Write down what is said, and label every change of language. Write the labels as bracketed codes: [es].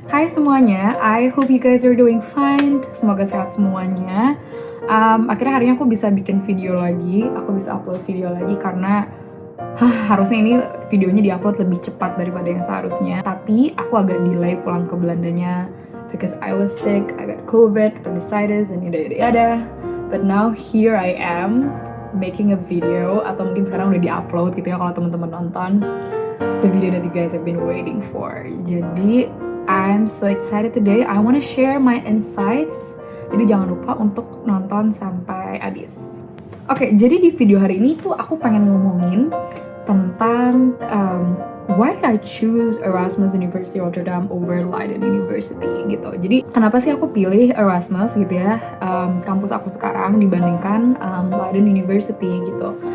[id] Hai semuanya, [en] I hope you guys are doing fine. [id] Semoga sehat semuanya. Akhirnya hari ini aku bisa bikin video lagi, aku bisa upload video lagi karena harusnya ini videonya diupload lebih cepat daripada yang seharusnya. Tapi aku agak delay pulang ke Belandanya [en] because I was sick, I got COVID, appendicitis, and yada-yada. But now here I am making a video, [id] atau mungkin sekarang udah diupload gitu ya kalau teman-teman nonton [en] the video that you guys have been waiting for. Jadi I'm so excited today. I want to share my insights. [id] Jadi jangan lupa untuk nonton sampai habis. Oke, jadi di video hari ini tuh aku pengen ngomongin tentang [en] why did I choose Erasmus University Rotterdam over Leiden University [id] gitu. Jadi kenapa sih aku pilih Erasmus gitu ya, kampus aku sekarang dibandingkan Leiden University gitu.